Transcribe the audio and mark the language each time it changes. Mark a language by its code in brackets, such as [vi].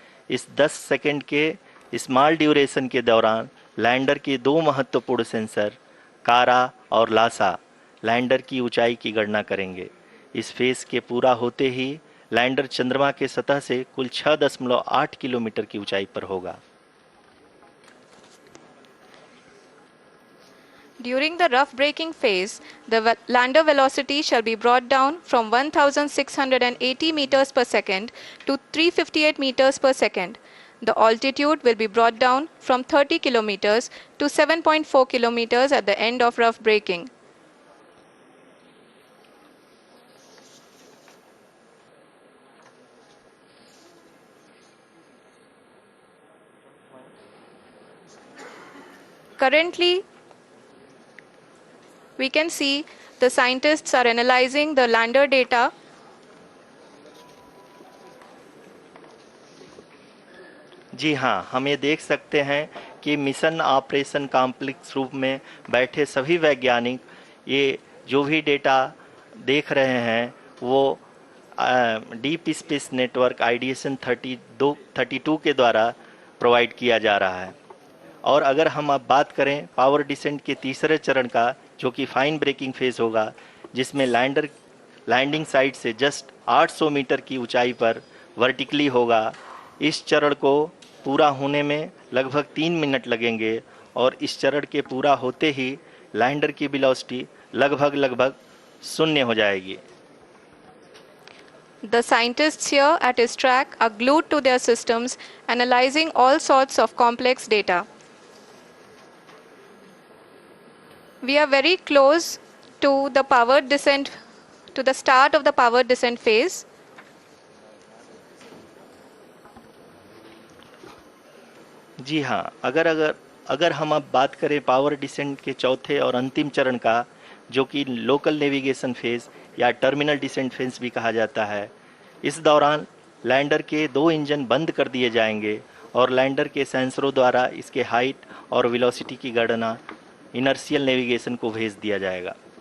[hi] इस 10 सेकंड के small duration के दौरान लैंडर के दो महत्वपूर्ण सेंसर कारा और लासा लैंडर की ऊंचाई की गणना करेंगे। इस फेज के पूरा होते ही लैंडर चंद्रमा के सतह से कुल 6.8 किलोमीटर की ऊंचाई पर होगा। [en] During the rough braking phase, the lander velocity shall be brought down from 1680 meters per second to 358 meters per second. The altitude will be brought down from 30 kilometers to 7.4 kilometers at the end of rough braking. Currently, we can see the scientists are analyzing the lander data. [hi] जी हाँ, हम ये देख सकते हैं कि mission operation complex रूप में बैठे सभी वैज्ञानिक ये जो भी डेटा देख रहे हैं वो डीप स्पेस नेटवर्क आईडीएसन 32 के द्वारा प्रोवाइड किया जा रहा है। और अगर हम अब बात करें पावर डिसेंट के तीसरे चरण का, जो कि फाइन ब्रेकिंग फेज होगा, जिसमें लैंडर लैंडिंग साइट से जस्ट 800 मीटर की ऊंचाई पर वर्टिकली होगा। इस चरण को पूरा होने में लगभग 3 मिनट लगेंगे और इस चरण के पूरा होते ही लैंडर की वेलोसिटी लगभग शून्य हो जाएगी। [en] The scientists here at ISTRAC are glued to their systems, analyzing all sorts of complex data. We are very close to the powered descent, to the start of the powered descent phase. [hi] जी हाँ, अगर हम अब बात करें power descent के चौथे और अंतिम चरण का, जो कि लोकल नेविगेशन फेज या टर्मिनल डिसेंट फेज भी कहा जाता है, इस दौरान लैंडर के 2 इंजन बंद कर दिए जाएंगे और लैंडर के सेंसरों द्वारा इसके हाइट और वेलोसिटी की गणना इनर्शियल नेविगेशन को भेज दिया जाएगा।